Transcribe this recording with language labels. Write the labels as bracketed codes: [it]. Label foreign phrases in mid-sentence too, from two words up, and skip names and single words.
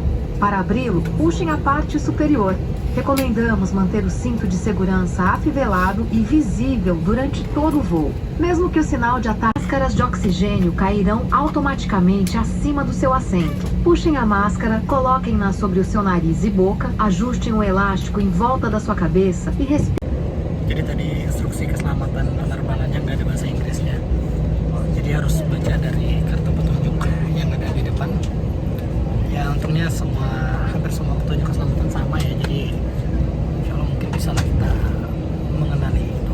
[pt] Para abri-lo, puxem a parte superior. Recomendamos manter o cinto de segurança afivelado e visível durante todo o voo. Mesmo que o sinal de ataque, máscaras de oxigênio cairão automaticamente acima do seu assento. Puxem a máscara, coloquem-na sobre o seu nariz e boca, ajustem o elástico em volta da sua cabeça e respirem. [id] Jadi tadi instruksi keselamatan penerbangannya nggak ada bahasa Inggrisnya, jadi harus baca dari kartu petunjuk yang ada di depan. Ya untungnya hampir semua petunjuk keselamatan sama ya, jadi [ar] إن شاء الله [id] mungkin bisa lah kita mengenali itu.